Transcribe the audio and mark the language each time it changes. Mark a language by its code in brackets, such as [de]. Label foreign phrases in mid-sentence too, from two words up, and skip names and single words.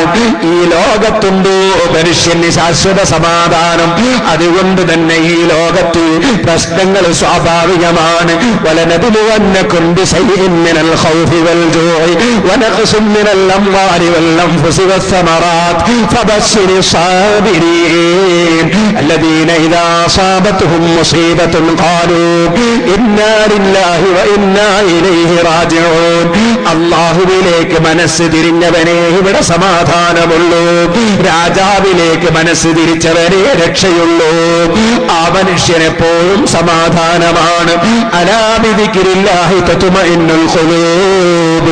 [ml] ഈ ലോകത്തുണ്ടോ മനുഷ്യന് ശാശ്വത സമാധാനം? അതുകൊണ്ട് തന്നെ ഈ ലോകത്ത് പ്രശ്നങ്ങൾ സ്വാഭാവികമാണ്. [ar] ولنبلونكم بشيء من الخوف والجوع ونقص من الأموال والأنفس والثمرات فبشر الصابرين الذين إذا أصابتهم مصيبة قالوا إنا لله وإنا إليه راجعون. [ml] അല്ലാഹുവിലേക്ക് മനസ്സ് തിരിഞ്ഞവനെ ഇവിടെ സമാധാനമുള്ളൂ, രാജാവിലേക്ക് മനസ്സ് തിരിച്ചവരെ രക്ഷയുള്ളൂ. ആ മനുഷ്യനെപ്പോഴും സമാധാനമാണ്. [ar] ألا بذكر الله تطمئن القلوب.